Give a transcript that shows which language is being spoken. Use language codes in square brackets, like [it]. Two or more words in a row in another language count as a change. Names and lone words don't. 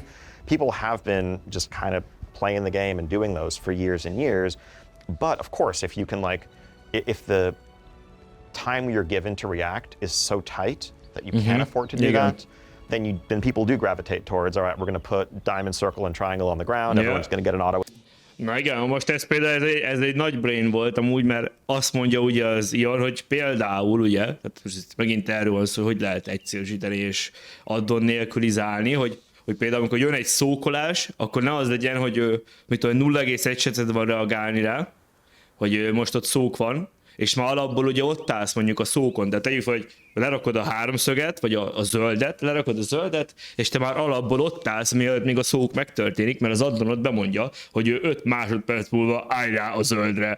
[en] People have been just kind of playing the game and doing those for years and years. But of course, if you can if the time you're given to react is so tight that you can't afford to do that, then people do gravitate towards, all right, we're going to put diamond, circle, and triangle on the ground, everyone's going to get an auto. [hu] Na igen, most ez például ez egy nagy brain volt amúgy, mert azt mondja ugye az Ion, hogy például ugye, tehát most megint erről van szó, hogy lehet egyszerűsíteni és addon nélkülizálni, hogy például amikor jön egy szókolás, akkor ne az legyen, hogy 0,1 secet van reagálni rá, hogy most ott szók van, és már alapból ugye ott állsz mondjuk a szókon, de tegyük fel, hogy lerakod a háromszöget, vagy a zöldet, lerakod a zöldet, és te már alapból ott állsz, mielőtt még a szók megtörténik, mert az addon ott bemondja, hogy ő 5 másodperc múlva állj rá a zöldre.